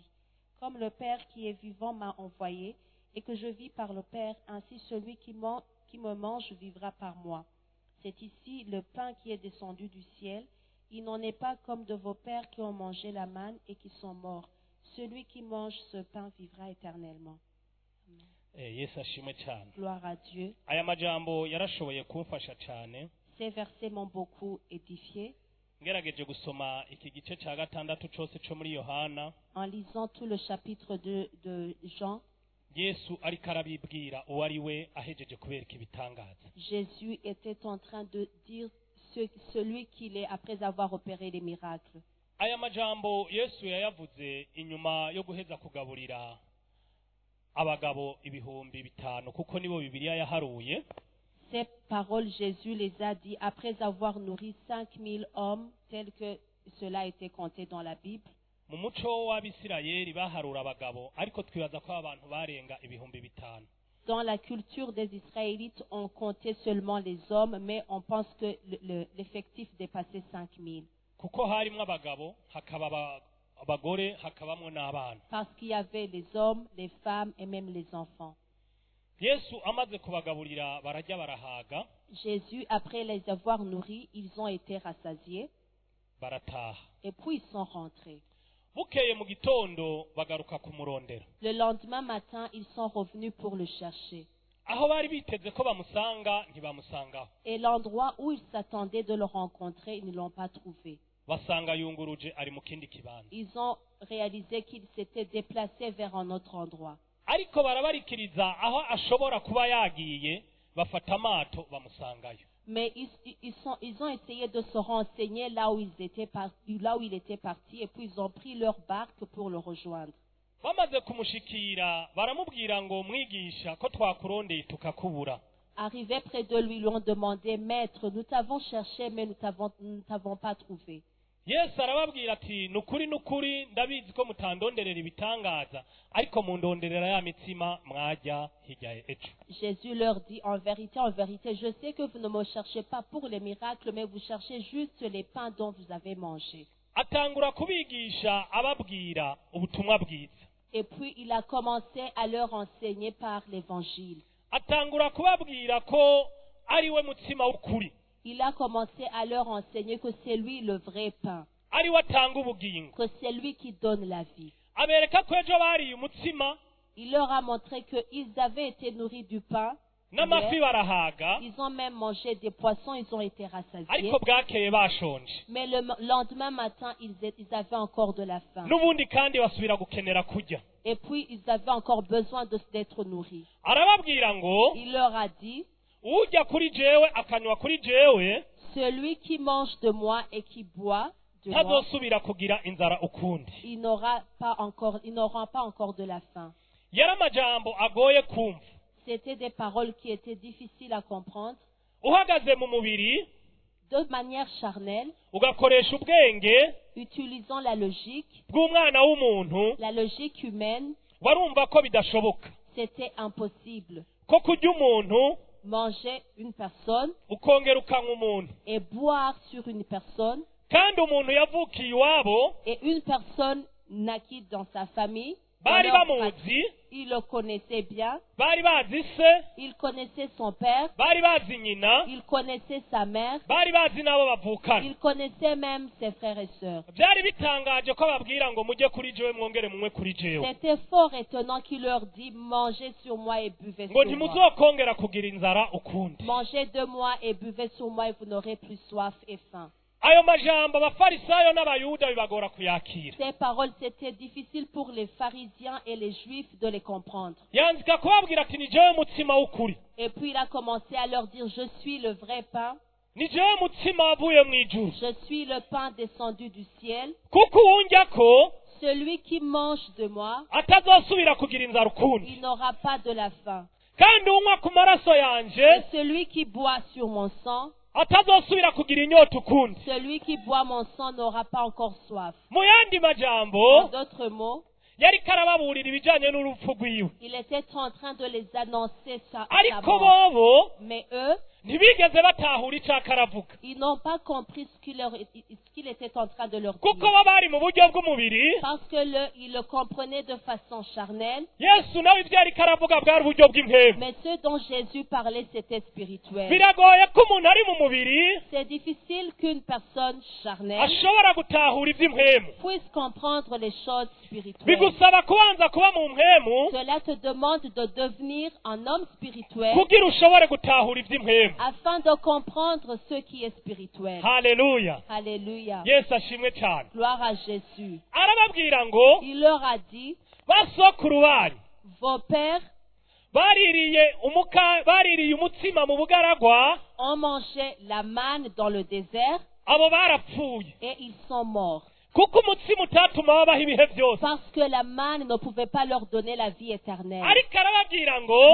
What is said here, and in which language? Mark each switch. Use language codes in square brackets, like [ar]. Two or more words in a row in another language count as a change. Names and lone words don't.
[fr] Comme le Père qui est vivant m'a envoyé et que je vis par le Père, ainsi celui qui me mange vivra par moi. C'est ici le pain qui est descendu du ciel. Il n'en est pas comme de vos pères qui ont mangé la manne et qui sont morts. Celui qui mange ce pain vivra éternellement. [rn] Yesu ashimwe cyane. [fr] Gloire à Dieu. [rn] Aya majambo yarashoboye kumfasha cyane [fr] Ces versets m'ont beaucoup édifié. [rn] ngerageje gusoma iki gice cya gatandatu cyose cyo muri Yohana. [fr] En lisant tout le chapitre de Jean, [rn] Yesu ariko arabibwira uwo ari we ahejeje kubereka ibitangaza. [fr] Jésus était en train de dire celui qu'il est après avoir opéré les miracles. [rn] Aya majambo Yesu yayavuze inyuma yo guheza kugaburira abagabo 5,000 kuko nibo Bibiliya yaharuye. [fr] Ces paroles, Jésus les a dit après avoir nourri 5000 hommes, tels que cela a été compté dans la Bible. [rn] Mu muco w'Abisirayeli baharura abagabo ariko twibaza ko abantu barenga 5,000. [fr] Dans la culture des Israélites, on comptait seulement les hommes, mais on pense que l'effectif dépassait 5000. [rn] Kuko harimo abagabo hakaba abagore hakabamwe n'abana. [fr] Parce qu'il y avait les hommes, les femmes et même les enfants. [rn] Yesu amaze kubagaburira barajya barahaga. [fr] Jésus, après les avoir nourris, ils ont été rassasiés [rn] Barataha. [fr] et puis ils sont rentrés. [rn] Bukeye mu gitondo bagaruka kumurondera. [fr] Le lendemain matin, ils sont revenus pour le chercher. [rn] Aho bari biteze ko bamusanga ntibamusangaho. [fr] Et l'endroit où ils s'attendaient de le rencontrer, ils ne l'ont pas trouvé. [rn] Basanga yunguruje ari mu kindi kibanza. [fr] Ils ont réalisé qu'ils s'étaient déplacés vers un autre endroit. [rn] Ariko barabarikiriza aho ashobora kuba yagiye bafata amato bamusangayo. [fr] Mais ils ont essayé de se renseigner là où il était parti, et puis ils ont pris leur barque pour le rejoindre. [rn] Bamaze kumushikira baramubwira ngo mwigisha ko twakurondeye tukakubura. [fr] Arrivés près de lui, ils lui ont demandé, Maître, nous t'avons cherché, mais nous ne t'avons pas trouvé. [rn] Yesu arababwira ati nukuri ndabizi ko mutandonderera ibitangaza ariko mundonderera ya mitsima mwajya hirya ejo. [fr] Jésus leur dit, en vérité, je sais que vous ne me cherchez pas pour les miracles, mais vous cherchez juste les pains dont vous avez mangé. [rn] Atangura kubigisha ababwira ubutumwa bwiza. [fr] Et puis il a commencé à leur enseigner par l'évangile. [rn] Atangura kubabwira ko ari we mutsima w'ukuri. [fr] Il a commencé à leur enseigner que c'est lui le vrai pain, [rn] Ari watanga ubugingo. [fr] que c'est lui qui donne la vie. [rn] Abereka ko ejo bariye umutsima [fr] Il leur a montré qu'ils avaient été nourris du pain. [rn] n'amafi [fr] Hier, [rn] barahaga [fr] ils ont même mangé des poissons, ils ont été rassasiés. [rn] ariko bwakeye bashonje. [fr] Mais le lendemain matin, ils avaient encore de la faim. [rn] N'ubundi kandi basubira gukenera kurya. [fr] Et puis, ils avaient encore besoin d'être nourris. [rn] Arababwira ngo [fr] Il leur a dit, [rn] ujya kuri jewe akanywa kuri jewe [fr] celui qui mange de moi et qui boit de moi, [rn] ntazosubira kugira inzara ukundi. [fr] ils n'auront pas encore de la faim. [rn] Yari amajambo agoye kumva. [fr] C'était des paroles qui étaient difficiles à comprendre. [rn] Uhagaze mu mubiri [fr] De manière charnelle, [rn] ugakoresha ubwenge [fr] utilisant la logique [rn] bw'umwana w'umuntu [fr] humaine, [rn] warumva ko bidashoboka [fr] c'était impossible. [rn] ko kurya umuntu [fr] Manger une personne [rn] ukongera ukanywa umuntu [fr] et boire sur une personne, [rn] kandi umuntu yavukiye iwabo [fr] et une personne naquit dans sa famille, dans [rn] bari [fr] leur [rn] bamuzi [fr] pratique, il le connaissait bien, [rn] bari bazi se [fr] il connaissait son père, [rn] bari bazi nyina [fr] il connaissait sa mère, [rn] bari bazi n'abo bavukana. [fr] il connaissait même ses frères et sœurs. [rn] Byari bitangaje ko babwira ngo mujye kuri jewe mwongere munywe kuri jewe [fr] C'était fort étonnant qu'il leur dit, mangez sur moi et buvez [rn] ngo [fr] sur moi. [rn] ntimuzokongera kugira inzara ukundi. [fr] Mangez de moi et buvez sur moi et vous n'aurez plus soif et faim. [rn] Ayo majambo abafarisayo n'abayuda bibagora kuyakira. [fr] Ces paroles, c'était difficile pour les pharisiens et les juifs de les comprendre. [rn] Yanzika kubabwira ati ni jewe mutsima w'ukuri, [fr] Et puis il a commencé à leur dire, je suis le vrai pain, [rn] ni jewe mutsima wavuye mu ijuru, [fr] je suis le pain descendu du ciel. [rn] kuko uwunjyako [fr] Celui qui mange de moi, [rn] atazosubira kugira inzara ukundi, [fr] il n'aura pas de la faim. [rn] kandi unywa ku maraso [fr] Et [rn] yanje [fr] celui qui boit sur mon sang, [rn] atazosubira kugira inyota ukundi. [fr] Celui qui boit mon sang n'aura pas encore soif. [rn] Mu yandi majambo [fr] En d'autres mots, [rn] yari karababurira ibijanye n'urupfu rwiwe, [fr] il était en train de les annoncer sa [rn] ariko [fr] mort. [rn] bobo [fr] Mais eux, [rn] ntibigeze batahura ico akaravuga, [fr] ils n'ont pas compris ce qu'il était en train de leur [rn] kuko [fr] dire. [rn] bo bari mu buryo bw'umubiri. [fr] Parce que ils le comprenaient de façon charnelle. [rn] Yesu nawe ivyo yariko aravuga bwari uburyo bw'impemu. [fr] Mais ce dont Jésus parlait, c'était spirituel. [rn] Biragoye ko umuntu ari mu mubiri [fr] C'est difficile qu'une personne charnelle [rn] ashobora gutahura ivy'impemu. [fr] puisse comprendre les choses spirituelles. [rn] Bigusaba kubanza kuba mu mpemu [fr] Cela te demande de devenir un homme spirituel [rn] kugira ushobore gutahura ivy'impemu. [fr] afin de comprendre ce qui est spirituel. [rn] Haleluya, [fr] Alléluia. [rn] Yesu ashimwe cyane. [fr] Gloire à Jésus. [rn] Arababwira ngo [fr] Il leur a dit, [rn] basokuru banyu [fr] vos pères [rn] baririye umutsima mu bugaragwa, [fr] ont mangé la manne dans le désert [rn] abo barapfuye, [fr] et ils sont morts. [rn] kuko umutsima utatuma babaho ibihe byose. [fr] Parce que la manne ne pouvait pas leur donner la vie éternelle. [rn] Ariko arababwira ngo